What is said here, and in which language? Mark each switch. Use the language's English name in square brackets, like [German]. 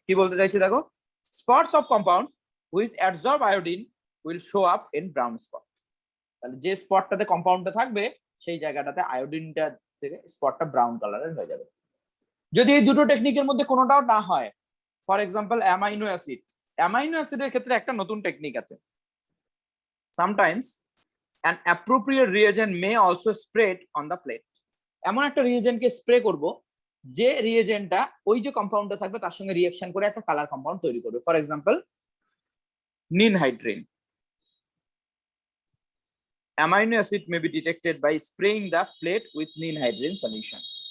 [Bangla] কি বলতে চাইছি দেখো, [English] Spots of compounds which absorb iodine will show up in brown spot. [Bangla] তাহলে যে স্পটটাতে কম্পাউন্ডটা থাকবে সেই জায়গাটাতে আয়োডিনটা থেকে স্পটটা ব্রাউন কালারের হয়ে যাবে। যদি এই দুটো টেকনিকের মধ্যে কোনোটাও না হয়, for example amino acid, amino অ্যাসিডের ক্ষেত্রে একটা নতুন টেকনিক আছে। [English] Sometimes an appropriate reagent may also spread on the plate. [Bangla] এমন একটা রিয়েজেন্টকে স্প্রে করব যে রিয়েজেন্টটা ওই যে কম্পাউন্ডটা থাকবে তার সঙ্গে রিঅ্যাকশন করে একটা কালার কম্পাউন্ড তৈরি করবে। [English] For example ninhydrin. Amino acid may be detected by spraying the plate with ninhydrin solution.